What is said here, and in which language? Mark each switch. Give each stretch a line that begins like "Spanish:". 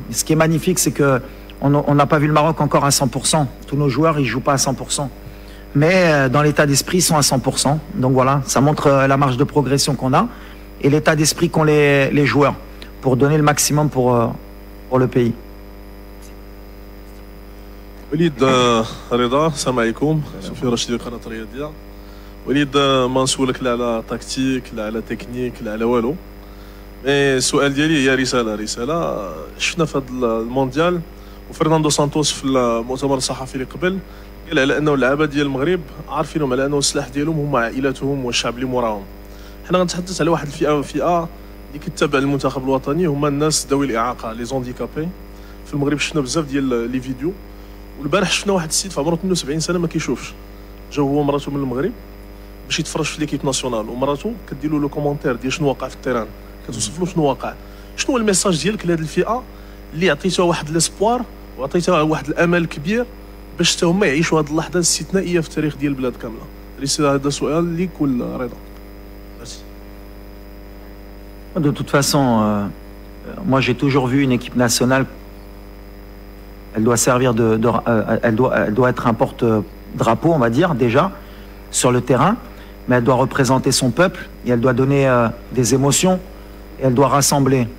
French: Ce qui est magnifique, c'est qu'on n'a pas vu le Maroc encore à 100%. Tous nos joueurs, ils ne jouent pas à 100%. mais dans l'état d'esprit, ils sont à 100%. Donc voilà, ça montre la marge de progression qu'on a et l'état d'esprit qu'ont les joueurs pour donner le maximum pour le pays.
Arabic: وليد رضا السلام عليكم سوفي رشيد قناه الرياضيه وليد ما نسولك لا على تكتيك لا على تكنيك لا على والو مي السؤال ديالي هي رساله شفنا في هذا المونديال وفرناندو سانتوس في المؤتمر الصحفي اللي قبل قال على انه اللعابه ديال المغرب عارفينهم على انه السلاح ديالهم هما عائلاتهم والشعب اللي موراهم. حنا غنتحدث على واحد الفئه اللي كتتابع المنتخب الوطني هما الناس ذوي الاعاقه لي زونديكابي. في المغرب شفنا بزاف ديال لي فيديو والبارح شفنا واحد السيد في عمره 72 سنه ما كيشوفش جا هو ومراته من المغرب باش يتفرج في ليكيب ناسيونال ومراته كدير له لو كومونتير ديال شنو واقع في التيران كتوصف له شنو واقع. شنو هو الميساج ديالك لهذه الفئه اللي عطيتها واحد ليسبوار وعطيتها واحد الامل كبير باش حتى هما يعيشوا هذه اللحظه الاستثنائيه في التاريخ ديال البلاد كامله؟ رساله هذا سؤال ليك ولا رضا؟
French: De toute façon, moi j'ai toujours vu une équipe nationale. Elle doit servir elle doit être un porte-drapeau, on va dire, déjà, sur le terrain, mais elle doit représenter son peuple et elle doit donner des émotions et elle doit rassembler.